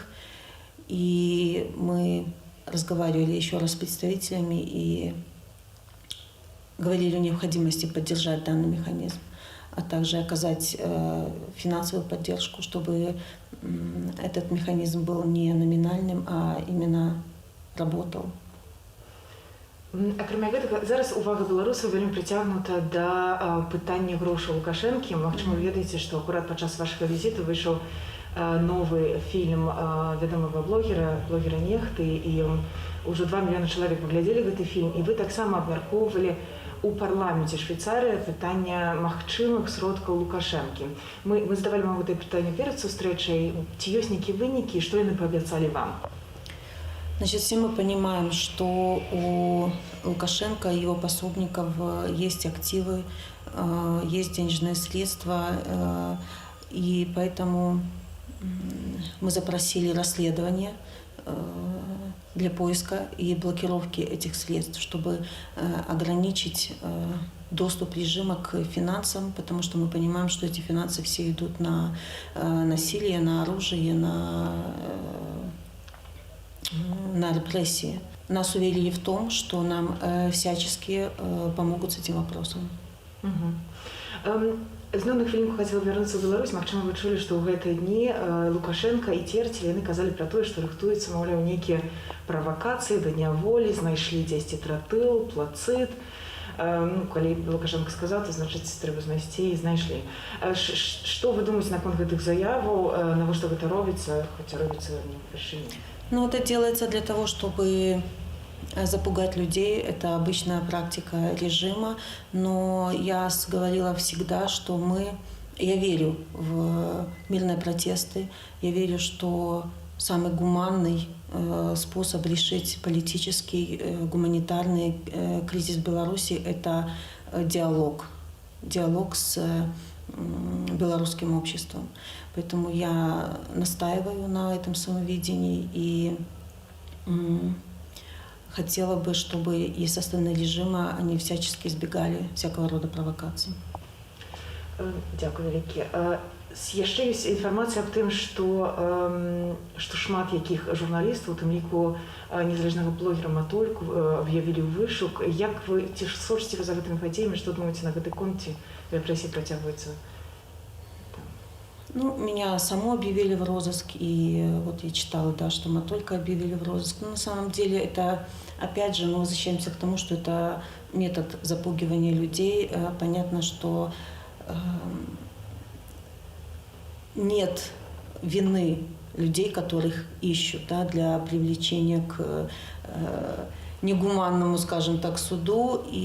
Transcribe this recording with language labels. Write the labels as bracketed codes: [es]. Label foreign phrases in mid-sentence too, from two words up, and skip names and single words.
[ru] И мы разговаривали еще раз с представителями и говорили о необходимости поддержать данный механизм, а также оказать финансовую поддержку, чтобы этот механизм был не номинальным, а именно работал. [be] Акрамя гэтага, зараз увага беларусаў вельмі прыцягнута да пытання грошаў Лукашэнкі. Магчыма, вы ведаеце, што акурат падчас вашага візіту выйшаў новы фільм вядомага блогера Нехты, і ўжо 2 мільёны чалавек паглядзелі гэты фільм, і вы таксама абмяркоўвалі у парламенце Швейцарыі пытання магчымых сродкаў Лукашэнкі. Мы задавалі вам гэтае пытанне перад сустрэчай. Ці ёсць нейкія вынікі, што яны паабяцалі вам? [ru] Значит, все мы понимаем, что у Лукашенко и его пособников есть активы, есть денежные средства, и поэтому мы запросили расследование для поиска и блокировки этих средств, чтобы ограничить доступ режима к финансам, потому что мы понимаем, что эти финансы все идут на насилие, на оружие, на репрессии. Нас уверили в том, что нам всячески помогут с этим вопросом. [be] Зноў на хвілінку хацела вярнуцца ў Беларусь. Магчыма, вы чулі, што ў гэтыя дні Лукашенко і Терцель, яны казалі пра тое, што рыхтуюцца, маўляў, нейкія правакацыі да дня волі, знайшлі дзесьці тротыл, плацит. Калі Лукашенко сказаў, то значыць трэба знайсці і знайшлі. Што вы думаеце наконт гэтых заяваў, навошта гэта робіцца, хаця робіцца не ўпершыню? Ну, [ru] это делается для того, чтобы запугать людей. Это обычная практика режима. Но я говорила всегда, что я верю в мирные протесты. Я верю, что самый гуманный способ решить политический, гуманитарный кризис в Беларуси – это диалог. Диалог с белорусским обществом. Поэтому я настаиваю на этом самовидении и хотела бы, чтобы и со стороны режима они всячески избегали всякого рода провокаций. [be] Дякую вялікі. Яшчэ ёсць інфармацыя аб тым, што шмат якіх журналістаў, у тым ліку незалежнага блогера Матольку, аб'явілі ў вышук. Як вы, ці сочыце вы за гэтымі падзеямі, што думаеце на гэтай конце? Рэпрэсіі працягваюцца? Ну, [ru] меня саму объявили в розыск, и вот я читала, да, что мы только объявили в розыск. Но на самом деле это, опять же, мы возвращаемся к тому, что это метод запугивания людей. Понятно, что нет вины людей, которых ищут, да, для привлечения к негуманному, скажем так, суду.